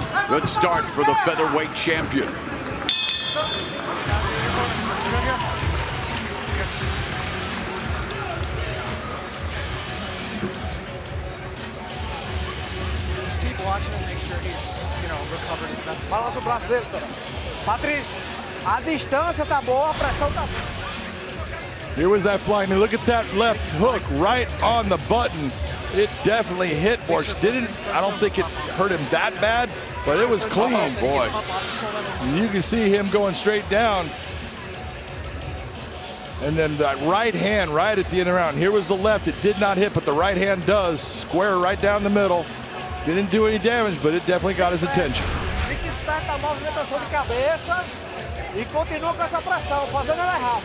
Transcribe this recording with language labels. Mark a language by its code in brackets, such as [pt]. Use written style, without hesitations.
[en] Good start for the featherweight champion. Just keep watching and make sure he's, recovered his best. [pt] Balança o braço dele, cara. Patrício, a distância tá boa, a pressão tá boa. [en] Here was that flying. Look at that left hook right on the button. It definitely hit Borics. I don't think it's hurt him that bad, but it was clean. Oh, boy. You can see him going straight down. And then that right hand right at the end of the round. Here was the left. It did not hit, but the right hand does. Square right down the middle. Didn't do any damage, but it definitely got his attention. [pt] Fique esperto a movimentação de cabeça e continua com essa pressão, fazendo ela errar.